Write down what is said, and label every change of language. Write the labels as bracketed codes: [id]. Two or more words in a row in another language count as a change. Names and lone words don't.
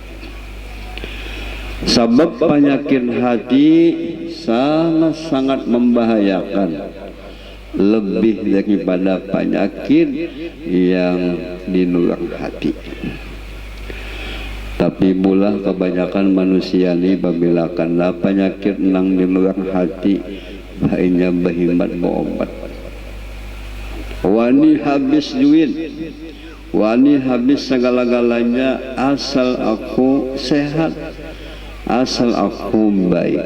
[id] Sebab penyakit hati sangat-sangat membahayakan. lebih daripada penyakit yang di luar hati. Tapi pula kebanyakan manusia ini apabila kena penyakit nang di luar hati, baiknya berhimmat berobat. [bjn] Wani habis duit, wani habis segala-galanya, asal aku sehat, asal aku baik.